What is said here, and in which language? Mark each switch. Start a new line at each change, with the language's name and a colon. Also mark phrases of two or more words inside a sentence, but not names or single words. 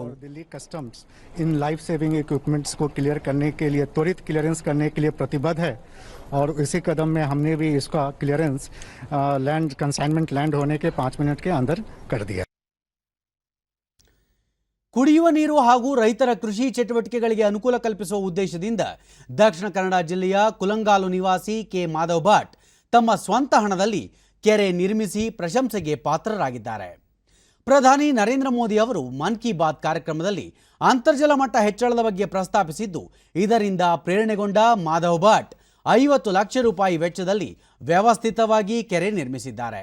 Hindi: दिल्ली कस्टम्स इन
English: life saving equipments
Hindi: को क्लियर करने के लिए त्वरित क्लियरेंस करने के लिए प्रतिबद्ध है और इसी कदम में हमने भी इसका
English: clearance land consignment land
Hindi: होने के 5 मिनट के अंदर कर दिया.
Kannada: ಕುಡಿಯುವ ನೀರು ಹಾಗೂ ರೈತರ ಕೃಷಿ ಚಟುವಟಿಕೆಗಳಿಗೆ ಅನುಕೂಲ ಕಲ್ಪಿಸುವ ಉದ್ದೇಶದಿಂದ ದಕ್ಷಿಣ ಕನ್ನಡ ಜಿಲ್ಲೆಯ ಕುಲಂಗಾಲು ನಿವಾಸಿ ಕೆ ಮಾಧವ್ ಭಟ್ ತಮ್ಮ ಸ್ವಂತ ಹಣದಲ್ಲಿ ಕೆರೆ ನಿರ್ಮಿಸಿ ಪ್ರಶಂಸೆಗೆ ಪಾತ್ರರಾಗಿದ್ದಾರೆ. ಪ್ರಧಾನಿ ನರೇಂದ್ರ ಮೋದಿ ಅವರು ಮನ್ ಕಿ ಬಾತ್ ಕಾರ್ಯಕ್ರಮದಲ್ಲಿ ಅಂತರ್ಜಲ ಮಟ್ಟ ಹೆಚ್ಚಳದ ಬಗ್ಗೆ ಪ್ರಸ್ತಾಪಿಸಿದ್ದು, ಇದರಿಂದ ಪ್ರೇರಣೆಗೊಂಡ ಮಾಧವ್ ಭಟ್ 50 ಲಕ್ಷ ರೂಪಾಯಿ ವೆಚ್ಚದಲ್ಲಿ ವ್ಯವಸ್ಥಿತವಾಗಿ ಕೆರೆ ನಿರ್ಮಿಸಿದ್ದಾರೆ.